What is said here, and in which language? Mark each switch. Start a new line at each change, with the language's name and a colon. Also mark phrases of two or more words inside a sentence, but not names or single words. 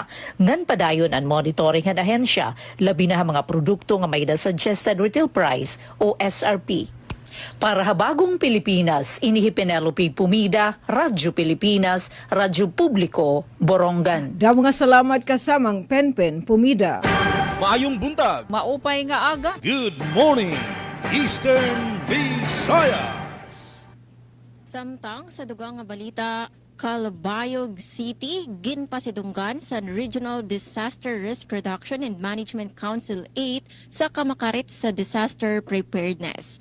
Waray: Ngan padayon ang monitoring nga ahensya labi na mga produkto nga may da
English: suggested retail price
Waray: o SRP. Para habagong Pilipinas, inihi Penelope Pumida, Radyo Pilipinas, Radyo Publiko, Borongan. Damo nga salamat kasamang Penpen Pumida.
Cebuano: Maayong buntag.
Waray: Maupay nga aga.
English: Good morning, Eastern Visayas.
Waray: Samtang sa dugang nga balita, Calbayog City, ginpasidunggan sa Regional Disaster Risk Reduction and Management Council 8 sa kamakarit sa disaster preparedness.